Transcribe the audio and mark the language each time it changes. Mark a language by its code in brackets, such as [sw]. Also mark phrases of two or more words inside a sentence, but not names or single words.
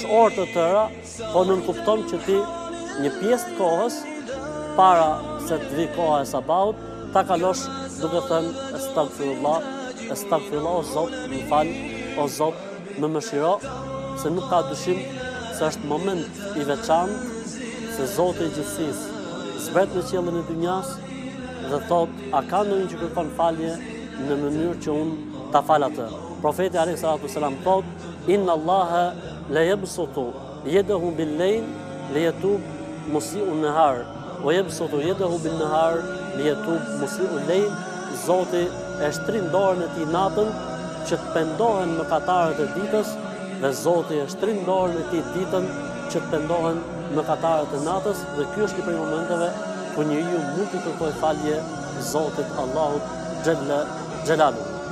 [sq] orë të tëra, po nënkupton që ti një pjesë të kohës para se të vi koha e sabahut, ta kalosh duke thënë [ar] أستغفر الله، أستغفر الله, [sq] o Zot, më fal, o Zot, më mëshiro, se nuk ka dyshim se është moment i veçantë se Zoti i gjithësisë zbret në qiellin e dynjas dhe thot: a ka ndonjë që kërkon falje në mënyrë që unë ta fal atë? Profeti alayhis salam thot: [ar] إن الله لا يبسط يده بالليل ليتوب مسيء النهار ويبسط يده بالنهار ليتوب مسيء الليل. [sq] Zoti e shtrin dorën e tij natën që të pendohen mëkatarët e ditës, dhe Zoti e shtrin dorën e tij ditën që të pendohen mëkatarët e natës, dhe ky është një prej momenteve ku njeriu mund të kërkojë falje Zotit Allahut [ar] جل جلاله.